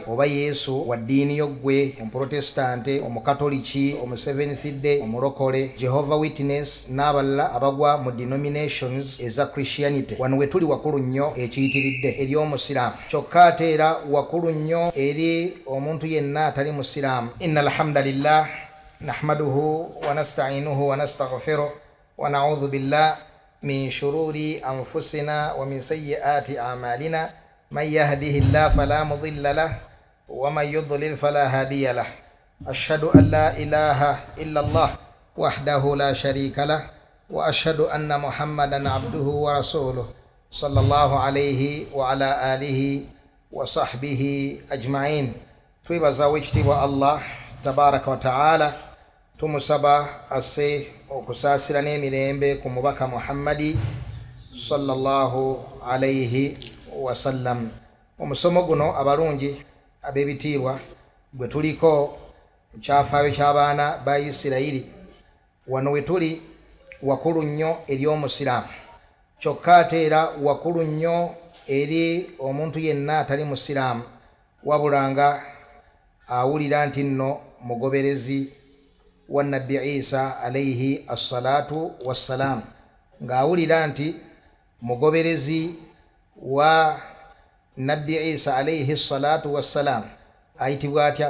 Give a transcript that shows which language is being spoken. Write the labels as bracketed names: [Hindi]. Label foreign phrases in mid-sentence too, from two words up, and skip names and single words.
[Ganda] Oba Yesu wa ddiini yo ggwe omuprotestante, omukatoliki, omuseventh day, omulokole, Jehovah Witness n'abalala abagwa mu denominations eza Christianity? Wano we tuli wakulu nnyo ekiyitiridde eri omusiraamu, kyokka ate era wakulu nnyo eri omuntu yenna atali musiraamu. [Arabic] إن الحمد لله نحمده ونستعينه ونستغفره ونعوذ بالله من شرور أنفسنا ومن سيئات أعمالنا من يهده الله فلا مضل له ومن يضلل فلا هادي له. أشهد أن لا إله إلا الله وحده لا شريك له وأشهد أن محمدا عبده ورسوله صلى الله عليه وعلى آله وصحبه أجمعين. [Ganda] Twebaza wekitiibwa [Arabic] الله تبارك وتعالى, [Ganda] tumusaba asse okusaasira n'emirembe ku mubaka Muhammadi [Arabic] صلى الله عليه وسلم. [Ganda] Omusomo guno abalungi ab'ebitiibwa gwe tuliko kyafaayo ky'abaana ba Isirayiri, wano we tuli wakulu nnyo eri omusiraamu, kyokka ate era wakulu nnyo eri omuntu yenna atali musiraamu, wabula nga awulira nti nno mugoberezi wa Nabbi Isa [Arabic] عليه الصلاة والسلام, [Ganda] ng'awulira nti mugoberezi wa Nabbi Isa [Arabic] عليه الصلاة والسلام [Ganda] ayitibwa atya?